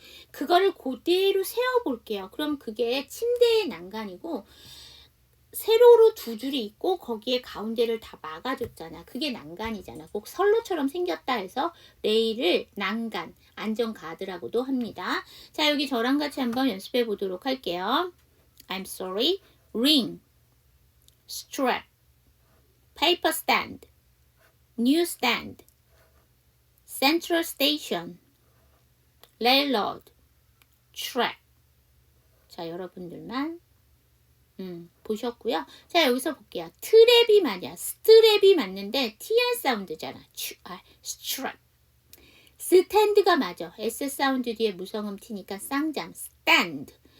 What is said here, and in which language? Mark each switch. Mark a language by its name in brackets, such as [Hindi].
[Korean] 그거를 그대로 세워 볼게요. 그럼 그게 침대의 난간이고 세로로 두 줄이 있고 거기에 가운데를 다 막아줬잖아. 그게 난간이잖아. 꼭 선로처럼 생겼다 해서 레일을 난간, 안전가드라고도 합니다. 자, 여기 저랑 같이 한번 연습해 보도록 할게요. [English] I'm sorry, ring, strap, paper stand, newsstand, central station, railroad, track. [Korean] 자, 여러분들만 보셨고요. 자, 여기서 볼게요. 트랩이 맞아. 스트랩이 맞는데 TR 사운드잖아. 스트랩. 스탠드가 맞아. S 사운드 뒤에 무성음 T니까 쌍잠. 스탠드.